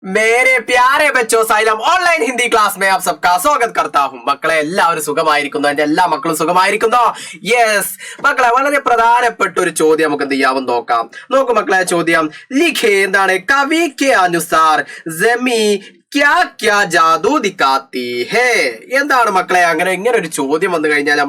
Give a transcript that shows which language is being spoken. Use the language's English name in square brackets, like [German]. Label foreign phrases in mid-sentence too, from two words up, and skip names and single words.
[Hindi] मेरे प्यारे बच्चों साइलम [English] online Hindi class [Hindi] में आप सबका स्वागत करता हूं [Malayalam] മക്കളെ എല്ലാവരും സുഖമായിരിക്കുന്നു എന്റെ എല്ലാ മക്കളും സുഖമായിരിക്കുന്നോ യെസ് മക്കളെ വളരെ പ്രധാനപ്പെട്ട ഒരു ചോദ്യം നമുക്ക് എന്ത് ചെയ്യാമെന്ന് നോക്കാം നോക്കൂ മക്കളെ ചോദ്യം ലിഖേ എന്താണ് [Hindi] कवि के अनुसार ज़मीं क्या क्या जादू दिखाती है [Malayalam] എന്താണ് മക്കളെ അങ്ങനെ ഇങ്ങനെ ഒരു ചോദ്യം വന്നു കഴിഞ്ഞാൽ നമ്മൾ